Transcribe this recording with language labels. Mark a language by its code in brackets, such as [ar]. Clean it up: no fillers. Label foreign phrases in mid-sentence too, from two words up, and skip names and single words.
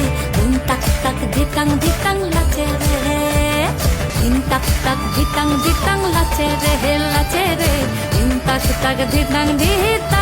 [bn] ধিন তাক তাক ধিতাং ধিতাং লাচে রে, ধিন তাক তাক ধিতাং ধিতাং লাচে রে, লাচে রে। ধিন তাক তাক ধিতাং ধিতাং।